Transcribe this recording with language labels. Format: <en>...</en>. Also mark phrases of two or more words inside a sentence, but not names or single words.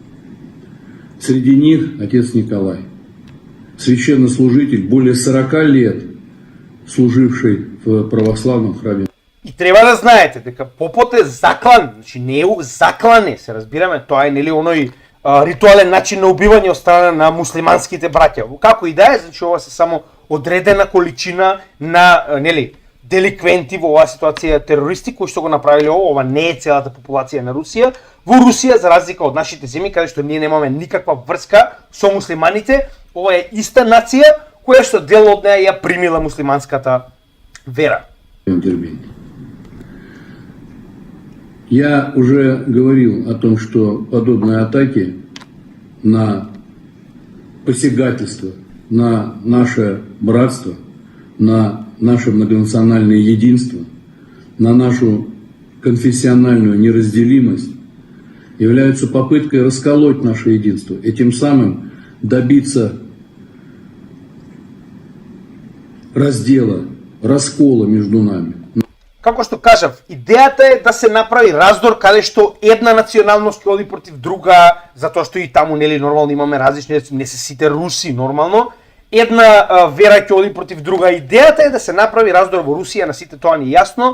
<ru>Среди них отец Николай, священнослужитель, более 40 лет служивший в православном храме.</ru> <mk>И треба да знаете дека попот е заклан, значи не е заклане, се разбираме, тоа е нели оној ритуален начин на убивање од страна на муслиманските браќа. Како и да е, значи ова се само одредена количина на нели деликвенти во оваа ситуација, терористи кои што го направиле ова не е целата популација на Русија. Во Русија, за разлика од нашите земји, каде што ние немаме никаква врска со муслиманите, ова е иста нација која што дел од неа ја примила муслиманската вера.</mk> <ru>Я уже говорил о том, что подобные атаки на посягательство на наше братство, на наше многонациональное единство, на нашу конфессиональную неразделимость являются попыткой расколоть наше единство и тем самым добиться раздела, раскола между нами.</ru> <mk>Како што кажав, идејата е да се направи раздор каде што една националност ќе оди против друга, затоа што и таму нели нормално имаме различни, не се сите руси нормално. Една вера ќе оди против друга. Идејата е да се направи раздор во Русија, на сите тоа ни е јасно.</mk>